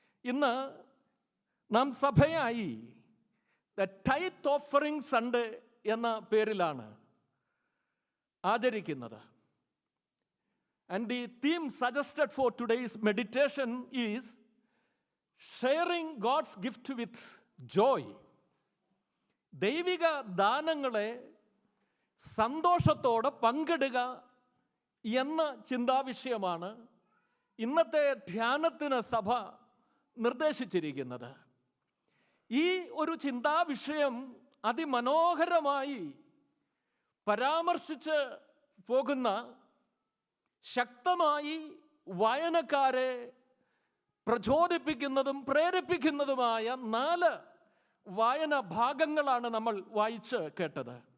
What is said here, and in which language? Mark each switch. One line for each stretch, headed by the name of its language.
Malayalam: ഇന്ന് നാം സഭയായി the tithe offering Sunday എന്ന പേരിലാണ് ആചരിക്കുന്നത്.
English: And the theme suggested for today's meditation is sharing God's gift with joy.
Malayalam: ദൈവിക ദാനങ്ങളെ സന്തോഷത്തോടെ പങ്കിടുക എന്ന ചിന്താവിഷയമാണ് ഇന്നത്തെ ധ്യാനത്തിന് സഭ നിർദ്ദേശിച്ചിരിക്കുന്നത്. ഈ ഒരു ചിന്താവിഷയം അതിമനോഹരമായി പരാമർശിച്ച് പോകുന്ന, ശക്തമായി വായനക്കാരെ പ്രചോദിപ്പിക്കുന്നതും പ്രേരിപ്പിക്കുന്നതുമായ 4 വായന ഭാഗങ്ങളാണ് നമ്മൾ വായിച്ച് കേട്ടത്.